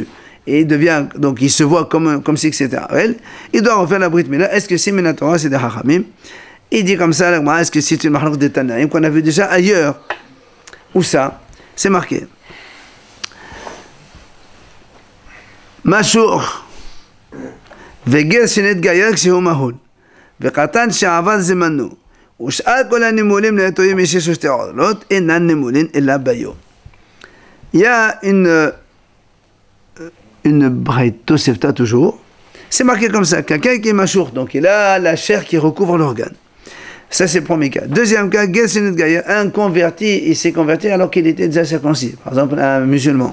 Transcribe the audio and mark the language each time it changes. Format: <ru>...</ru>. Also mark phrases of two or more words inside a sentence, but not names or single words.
<fr>Et il devient, donc il se voit comme si c'était Harel. Il doit refaire la</fr> <he>ברית מילה.</he> <fr>Est-ce que c'est Minatora, c'est des Hachamim? Il dit comme ça, est-ce que c'est une mahlok de Tanaim qu'on a vu déjà ailleurs? Où ça? C'est marqué. Machour.</fr> <he>וגר שנתגייר כשהוא מהול, וקטן שעבד זמנו, ושאר כל הנמולים ליתומים יש שתי עורלות, אינן נמולים אלא ביום.</he> <fr>Il y a une</fr> <he>ברייתא תוספתא</he> <fr>toujours, c'est marqué comme ça, quelqu'un qui est machour, donc il a la chair qui recouvre l'organe. Ça c'est le premier cas. Deuxième cas,</fr> <he>גר שנתגייר,</he> <fr>un converti, il s'est converti alors qu'il était déjà circoncis, par exemple un musulman.</fr>